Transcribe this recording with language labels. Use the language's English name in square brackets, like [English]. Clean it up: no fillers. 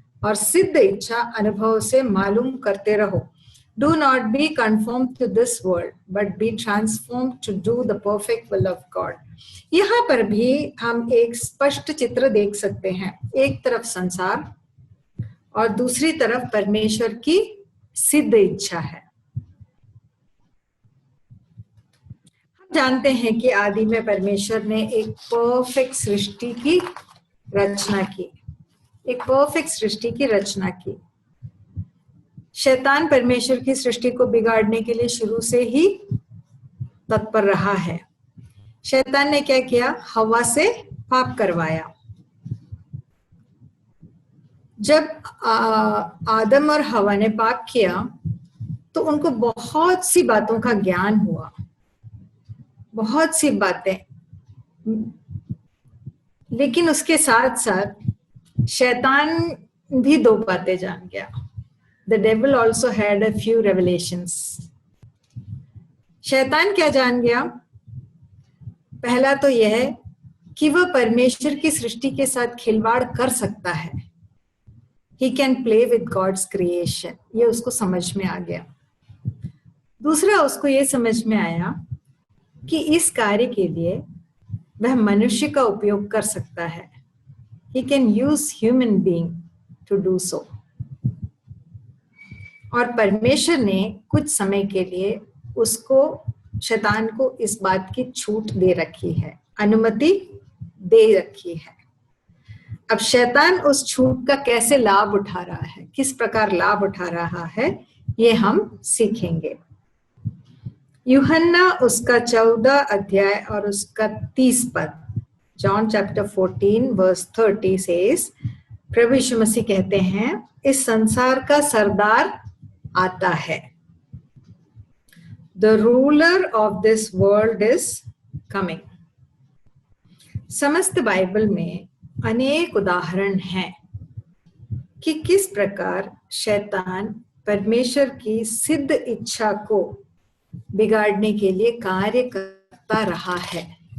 [Hindi] और सिद्ध इच्छा अनुभव से मालूम करते रहो। [English] Do not be conformed to this world, but be transformed to do the perfect will of God. [Hindi] यहाँ पर भी हम एक स्पष्ट चित्र देख सकते हैं। एक तरफ संसार और दूसरी तरफ परमेश्वर की सिद्ध इच्छा है। हम जानते हैं कि आदि में परमेश्वर ने एक परफेक्ट सृष्टि की रचना की, एक परफेक्ट सृष्टि की रचना की। शैतान परमेश्वर की सृष्टि को बिगाड़ने के लिए शुरू से ही तत्पर रहा है। शैतान ने क्या किया? हवा से पाप करवाया। जब आदम और हवा ने पाप किया तो उनको बहुत सी बातों का ज्ञान हुआ, बहुत सी बातें, लेकिन उसके साथ साथ शैतान भी दो बातें जान गया। [English] The devil also had a few revelations. [Hindi] शैतान क्या जान गया? पहला तो यह कि वह परमेश्वर की सृष्टि के साथ खिलवाड़ कर सकता है। [English] He can play with God's creation. [Hindi] ये उसको समझ में आ गया। दूसरा, उसको ये समझ में आया कि इस कार्य के लिए वह मनुष्य का उपयोग कर सकता है। [English] He can use human being to do so. [Hindi] और परमेश्वर ने कुछ समय के लिए उसको, शैतान को इस बात की छूट दे रखी है, अनुमति दे रखी है। अब शैतान उस छूट का कैसे लाभ उठा रहा है, किस प्रकार लाभ उठा रहा है, ये हम सीखेंगे। यूहन्ना उसका 14 अध्याय और उसका 30 पद, [English] John chapter 14 verse 30 says, [Hindi] प्रभु यीशु मसीह कहते हैं, इस संसार का सरदार आता है। [English] The ruler of this world is coming. [Hindi] समस्त बाइबल में अनेक उदाहरण हैं कि किस प्रकार शैतान परमेश्वर की सिद्ध इच्छा को बिगाड़ने के लिए कार्य करता रहा है।